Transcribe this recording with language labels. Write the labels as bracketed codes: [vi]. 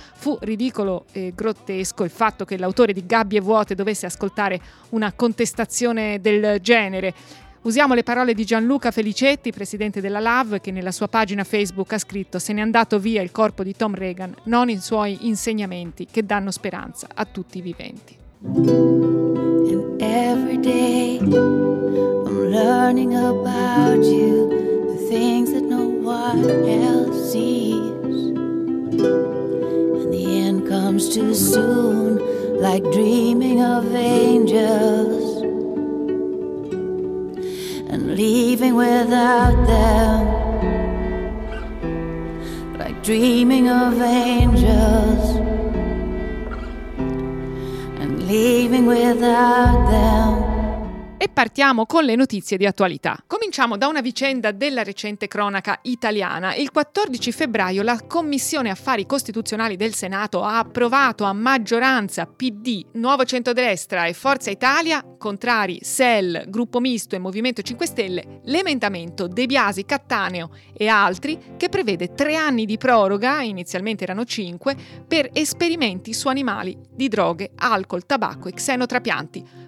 [it] Fu ridicolo e grottesco il fatto che l'autore di Gabbie vuote dovesse ascoltare una contestazione del genere. Usiamo le parole di Gianluca Felicetti, presidente della LAV, che nella sua pagina Facebook ha scritto: «Se n'è andato via il corpo di Tom Regan, non i suoi insegnamenti che danno speranza a tutti i viventi». [en] And every day I'm learning about you, the things that no one else sees. And the end comes too soon, like dreaming of angels. Leaving without them, like dreaming of angels. And leaving without them. [it] E partiamo con le notizie di attualità. Cominciamo da una vicenda della recente cronaca italiana. Il 14 febbraio la Commissione Affari Costituzionali del Senato ha approvato a maggioranza PD, Nuovo Centrodestra e Forza Italia, contrari SEL, Gruppo Misto e Movimento 5 Stelle, l'emendamento De Biasi, Cattaneo e altri, che prevede 3 anni di proroga, inizialmente erano 5, per esperimenti su animali di droghe, alcol, tabacco e xenotrapianti.